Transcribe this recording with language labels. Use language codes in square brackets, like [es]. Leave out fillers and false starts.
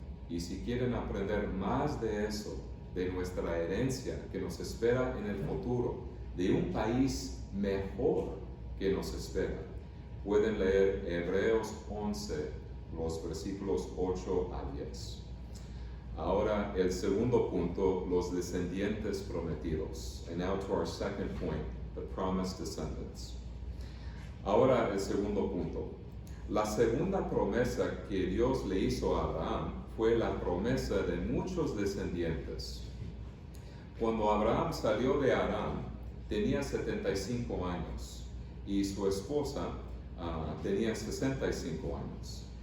[es] Y si quieren aprender más de eso, de nuestra herencia que nos espera en el futuro, de un país mejor que nos espera, pueden leer Hebreos 11, los versículos 8 a 10. Ahora, el segundo punto, los descendientes prometidos. [en] And now to our second point, the promised descendants. [es] Ahora, el segundo punto. La segunda promesa que Dios le hizo a Abraham fue la promesa de muchos descendientes. Cuando Abraham salió de Harán, tenía 75 años y su esposa tenía 65 años.